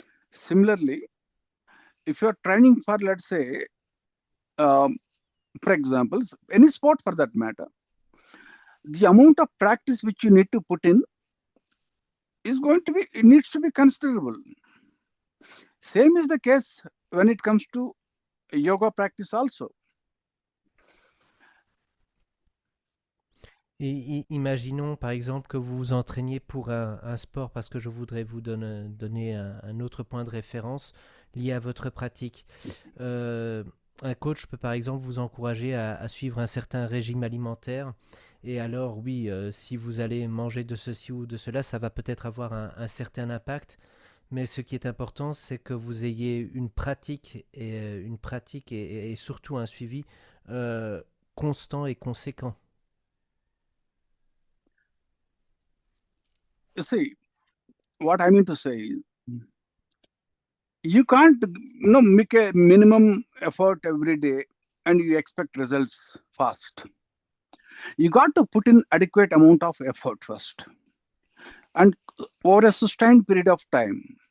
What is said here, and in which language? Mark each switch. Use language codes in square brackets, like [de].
[en] Similarly, if you're training for, let's say, for example, any sport for that matter, the amount of practice which you need to put in it needs to be considerable. Same is the case when it comes to yoga practice also. [fr] Et imaginons par exemple que vous vous entraîniez pour un sport, parce que je voudrais vous donner un autre point de référence lié à votre pratique. Un coach peut par exemple vous encourager à suivre un certain régime alimentaire. Et alors oui, si vous allez manger de ceci ou de cela, ça va peut-être avoir un certain impact. Mais ce qui est important, c'est que vous ayez une pratique et surtout un suivi constant et conséquent. [en] You see, what I mean to say is, you can't make a minimum effort every day and you expect results fast. You got to put in adequate amount of effort first and over a sustained period of time.